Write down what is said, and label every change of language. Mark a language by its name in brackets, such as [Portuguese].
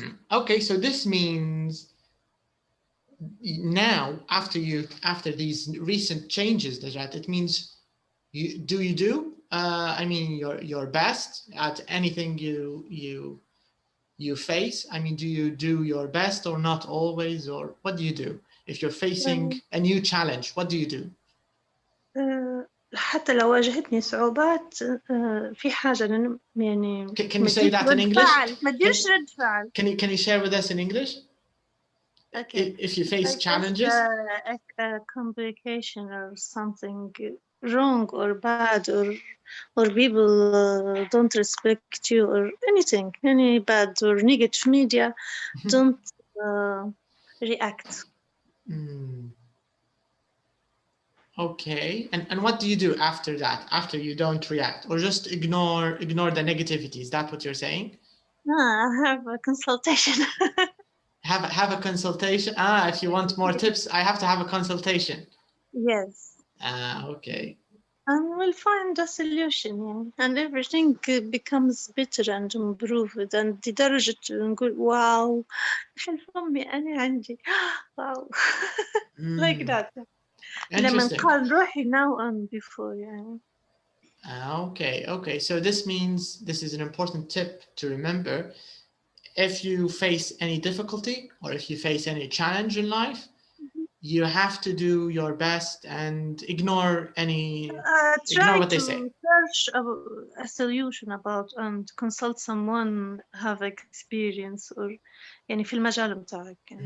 [English] Okay, so this means now after these recent changes, Najat, it means you do I mean your best at anything you face. I mean, do you do your best or not always, or what do you do if you're facing a new challenge? What do you do? [Arabic] حتى لو واجهتني صعوبات في حاجة يعني [English] Can you say that in English? [Arabic] ما تديرش رد فعل. [English] Can you share with us in English? Okay. If you face I challenges, guess, a complication or something wrong or bad or people don't respect you or anything, any bad or negative media, don't react. Okay, and what do you do after that? After you don't react, or just ignore the negativity? Is that what you're saying? No, I have a consultation. Have a consultation. If you want more tips, I have to have a consultation. Yes. Okay. And we'll find a solution, yeah. And everything becomes better and improved. And [Arabic] لدرجة نقول واو حلف أمي أنا عندي واو [English] like that. [Arabic] لما نقال روحي [English] now and before, [Arabic] يعني. [English] Okay. So this means this is an important tip to remember. If you face any difficulty or if you face any challenge in life, you have to do your best and ignore what they say. Search a solution about and consult someone have experience or [Arabic] يعني في المجال بتاعك.